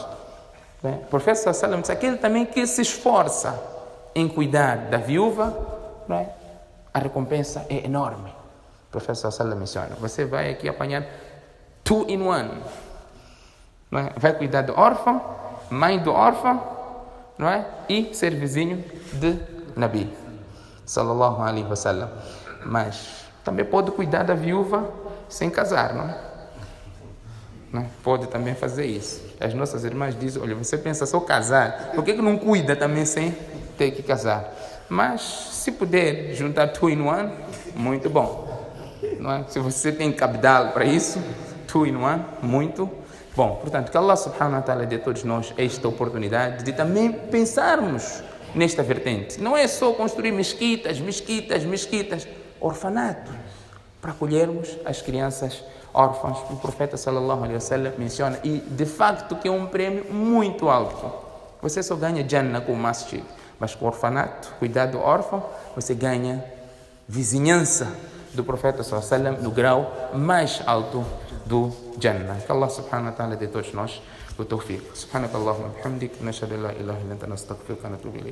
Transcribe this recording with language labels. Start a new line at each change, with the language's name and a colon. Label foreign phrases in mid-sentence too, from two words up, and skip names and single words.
Portuguese: O profeta sallallahu disse, aquele também que se esforça em cuidar da viúva, não é? A recompensa é enorme. O profeta sallallahu menciona, você vai aqui apanhar 2 in 1, não é? Vai cuidar do órfão, mãe do órfão, não é? E ser vizinho de
Arabic: نبي صلى الله عليه وسلم.
Portuguese: Mas também pode cuidar da viúva sem casar, não é? Não, pode também fazer isso. As nossas irmãs dizem, olha, você pensa só casar, por que não cuida também sem ter que casar? Mas se puder juntar 2 in 1, muito bom, não é? Se você tem capital para isso, 2 in 1, muito bom. Portanto, que
Arabic: الله سبحانه وتعالى
Portuguese: dê a todos nós esta oportunidade de também pensarmos nesta vertente. Não é só construir mesquitas, orfanato, para acolhermos as crianças órfãs. O profeta
Arabic: صلى الله عليه وسلم
Portuguese: menciona, e de facto que é um prêmio muito alto. Você só ganha Jannah com o masjid, mas com o orfanato, cuidado do órfão, você ganha vizinhança do profeta
Arabic: صلى الله عليه وسلم
Portuguese: no grau mais alto do Jannah. Que
Arabic: الله سبحانه وتعالى
Portuguese: dê a todos nós o tawfiq.
Arabic: سبحانك اللهم بحمدك، نشهد أن لا إله إلا أنت، نستغفرك ونتوب إليك.